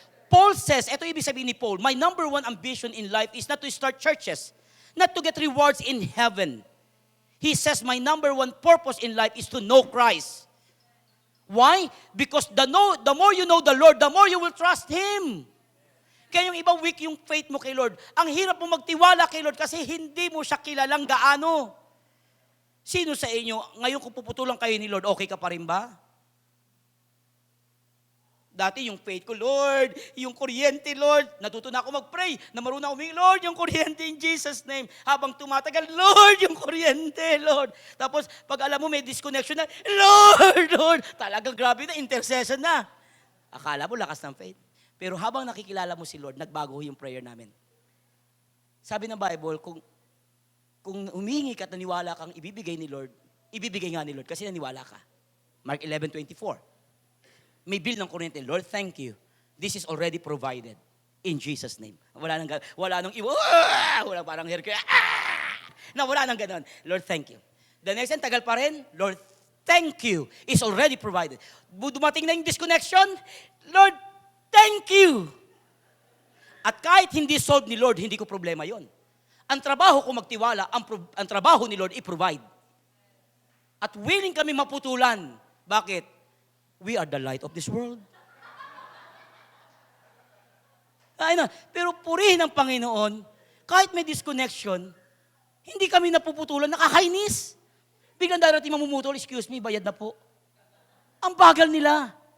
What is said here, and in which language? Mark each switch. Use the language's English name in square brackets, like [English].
[English] Paul says, [Filipino] ito ibig sabihin ni Paul, [English] my number one ambition in life is not to start churches, not to get rewards in heaven. He says, my number one purpose in life is to know Christ. Why? Because the more you know the Lord, the more you will trust Him. [Filipino] Kaya yung ibang weak yung faith mo kay Lord. Ang hirap mo magtiwala kay Lord kasi hindi mo siya kilalang gaano. Sino sa inyo, ngayon kung puputulan kayo ni Lord, okay ka pa rin ba? Dati yung faith ko, Lord, yung kuryente, Lord, natuto na ako mag-pray, na marunong ako, Lord, yung kuryente [English] in Jesus' name. [Filipino] Habang tumatagal, Lord, yung kuryente, Lord. Tapos, pag alam mo may disconnection na, Lord, talagang grabe na, intercession na. Akala mo lakas ng faith. Pero habang nakikilala mo si Lord, nagbago yung prayer namin. Sabi ng Bible, kung humingi ka at naniwala kang ibibigay ni Lord, ibibigay nga ni Lord kasi naniwala ka. Mark 11:24. May bill ng kuryente, [English] Lord, thank you. This is already provided in Jesus' name. [Filipino] Wala nang wala parang hair kaya, wala nang ganon. [English] Lord, thank you. The next time, [Filipino] tagal pa rin, [English] Lord, thank you. It's already provided. [Filipino] Dumating na yung disconnection, Lord, thank you. At kahit hindi solve ni Lord, hindi ko problema yon. Ang trabaho ko magtiwala, ang trabaho ni Lord i-provide. At willing kami maputulan. Bakit? [English] We are the light of this world. [Filipino] Pero purihin ng Panginoon, kahit may disconnection, hindi kami napuputulan, nakakainis. Biglang darating mamumutol, [English] excuse me, [Filipino] bayad na po. Ang bagal nila.